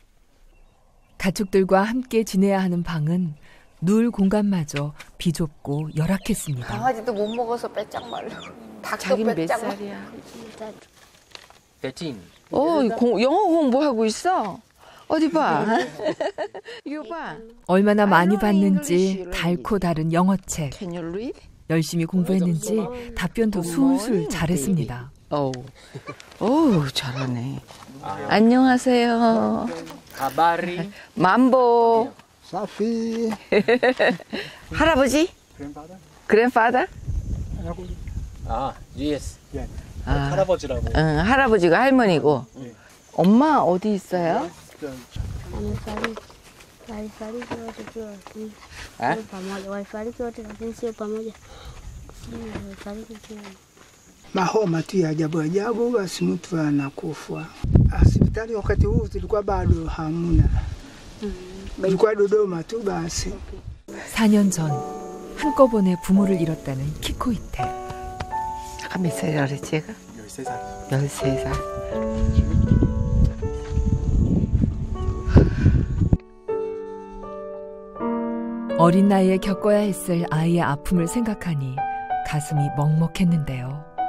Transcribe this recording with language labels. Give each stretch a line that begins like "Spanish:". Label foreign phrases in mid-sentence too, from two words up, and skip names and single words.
Korean: 가축들과 함께 지내야 하는 방은 누울 공간마저 비좁고 열악했습니다. 강아지도 못 먹어서 빼짝 말라고. 닭도 자기는 몇 빼짝 살이야? 영어 공부하고 있어. 어디 봐. 이거 봐. 얼마나 많이 봤는지 달코 다른 영어책.
English: Can you read?
Korean: 열심히 공부했는지 답변도 술술 잘했습니다. 오 잘하네. 안녕하세요. 가바리. 만보. 사피. 할아버지? 그랜파더? 아, yes. 할아버지라고. 응, 할아버지가 할머니고. 엄마 어디 있어요?
Swahili: Mahoma tu ya ajabu ajabu, basi mtu anakufa. Hospitali wakati huu tulikuwa bado hamuna, tulikuwa Dodoma tu basi.
Korean: 4년 전 한꺼번에 부모를 잃었다는 키코이테. 아까 몇 살이라 그랬지 제가? 13살이요. 13살. 어린 나이에 겪어야 했을 아이의 아픔을 생각하니 가슴이 먹먹했는데요.